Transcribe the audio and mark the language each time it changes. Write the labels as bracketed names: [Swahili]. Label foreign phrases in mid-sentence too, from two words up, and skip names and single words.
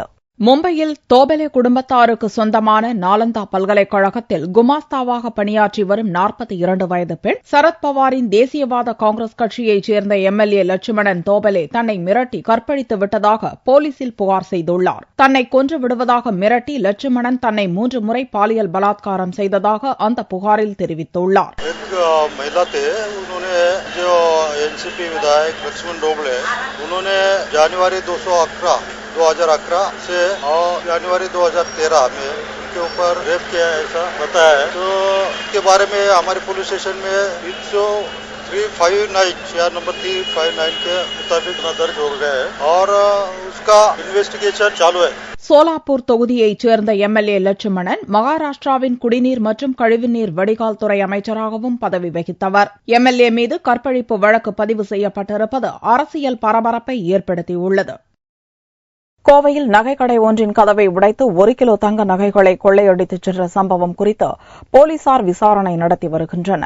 [Tamil] மும்பையில் தோபலே குடும்பத்தாருக்கு சொந்தமான நாலந்தா பல்கலைக்கழகத்தில் குமாஸ்தாவாக பணியாற்றி வரும் 42 வயது பெண் சரத்பவாரின் தேசியவாத காங்கிரஸ் கட்சியைச் சேர்ந்த எம்எல்ஏ லட்சுமணன் தோபலே தன்னை மிரட்டி கற்பழித்து விட்டதாக போலீசில் புகார் செய்துள்ளார். தன்னை கொன்று விடுவதாக மிரட்டி லட்சுமணன் தன்னை 3 முறை பாலியல் பலாத்காரம் செய்ததாக அந்த புகாரில் தெரிவித்துள்ளார். [Hindi] एनसीपी विधायक लक्ष्मण डोबले उन्होंने जनवरी 2011 से और जनवरी 2013 में उनके ऊपर रेप किया ऐसा बताया है. तो इसके बारे में हमारे [English] police station [Hindi] में 359 नंबर 359 के मुताबिक दर्ज हो गया है और उसका इन्वेस्टिगेशन चालू है. [Tamil] சோலாப்பூர் தொகுதியைச் சேர்ந்த எம்எல்ஏ லட்சுமணன் மகாராஷ்டிராவின் குடிநீர் மற்றும் கழிவுநீர் வடிகால் துறை அமைச்சராகவும் பதவி வகித்தவர். எம்எல்ஏ மீது கற்பழிப்பு வழக்கு பதிவு செய்யப்பட்டிருப்பது அரசியல் பரபரப்பை ஏற்படுத்தியுள்ளது. கோவையில் நகைக்கடை ஒன்றின் கதவை உடைத்து 1 கிலோ தங்க நகைகளை கொள்ளையடித்துச் சென்ற சம்பவம் குறித்து போலீசார் விசாரணை நடத்தி வருகின்றனர்.